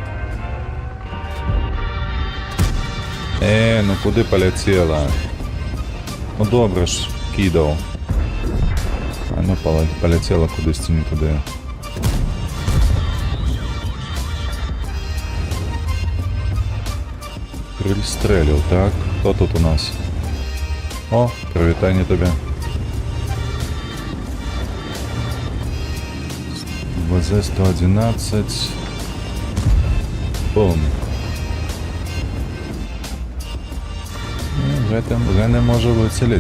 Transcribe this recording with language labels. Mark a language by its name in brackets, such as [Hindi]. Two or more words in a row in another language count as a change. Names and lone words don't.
[Belarusian] Ну куды паляцела? Ну добра ж, кідаў. А ну паляцела кудысьці не туды. Крыль стрэліў, так? Хто тут у нас? [Ukrainian] О, привітання тобі. ВЗ-111. Бум. Вже не може вицілити.